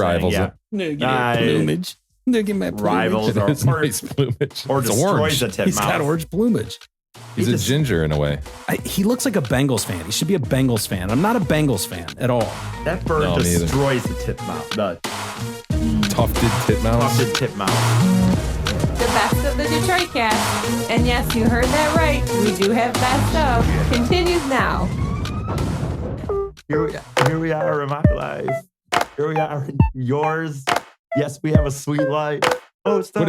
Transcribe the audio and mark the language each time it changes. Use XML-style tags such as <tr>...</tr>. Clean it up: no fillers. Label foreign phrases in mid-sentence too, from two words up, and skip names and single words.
<en>Rivals saying. it. Yeah. Plumage. Look at my plumage. Rivals or, It's nice plumage. or It's destroys orange. the titmouse. He's got orange plumage. He's a ginger in a way. He looks like a Bengals fan. He should be a Bengals fan. I'm not a Bengals fan at all. That bird No, me either. destroys the titmouse. The Tufted titmouse. tufted titmouse. The best of the Detroit cast. And yes, you heard that right. We do have best of. Continues now. Here we are in my life. Here we are in yours. Yes, we have a sweet life. Most What</en>